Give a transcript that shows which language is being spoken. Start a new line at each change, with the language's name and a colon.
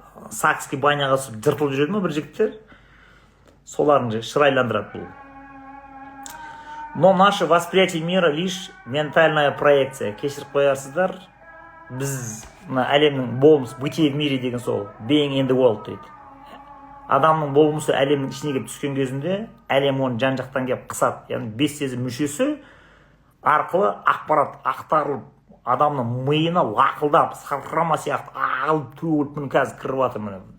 Kazakh: сакский баняға түсіп жыртылып жүреді ма бір жігіттер, солардың шырайландырады бұл.
Russian: Но наше восприятие мира лишь ментальная проекция.
Kazakh: Кешіріп қоярсыздар, біз әлемнің болмыс,
Russian: бытие в мире
Kazakh: деген сол,
English: being in the world
Kazakh: дейді. Адамның болмысы әлемнің ішіне келіп түскен кезінде, әлем оны жан-жақтан келіп қысады. Яғни бес сезім мүшесі арқылы ақпарат ақтарылып, адамның миына лақылдап, сарқырама сияқты ағылып төгіліп, міне қазір кіріп жатыр міне.